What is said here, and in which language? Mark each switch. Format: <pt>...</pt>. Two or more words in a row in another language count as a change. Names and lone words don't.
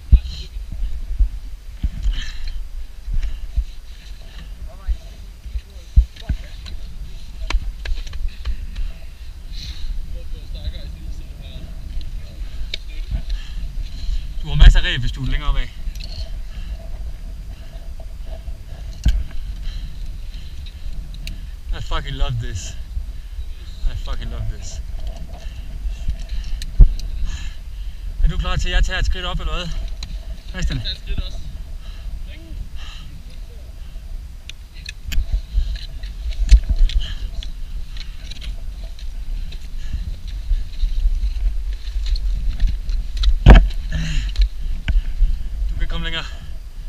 <da>Du har masser af ræb, hvis du er længere opad.</da> <en>I fucking love this. I fucking love this.</en> <da>Er du klar til at jeg tager et skridt op eller hvad? Christian? Jeg tager et skridt også. Kom længere.</da>